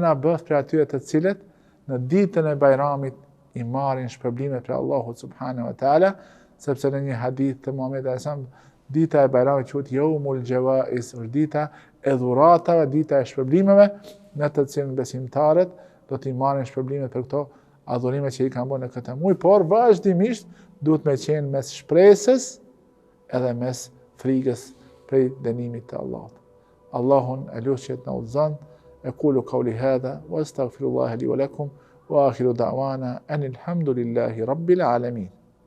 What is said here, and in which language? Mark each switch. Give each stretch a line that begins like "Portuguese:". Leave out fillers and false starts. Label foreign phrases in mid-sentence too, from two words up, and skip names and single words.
Albanian: na bëf prej atyre të cilët në ditën e Bajramit i marrin shpërblimet për Allahut
Arabic: سبحانه وتعالى,
Albanian: sepse në një hadith të Muhamedit
Arabic: صلى الله عليه وسلم,
Albanian: dita e Bajramit quhet
Arabic: يوم الجوائز,
Albanian: është dita e dhuratave, dita e shpërblimeve, në të cilën besimtarët do t'i marrin shpërblimet për këto adhurime që i kanë bërë në këtë muaj, por vazhdimisht duhet me qenë mes shpresës edhe mes frikës prej dënimit të Allahut. Allahun e lut që të na udhëzon.
Arabic: أقول قولي هذا وأستغفر الله لي ولكم وآخر دعوانا أن الحمد لله رب العالمين.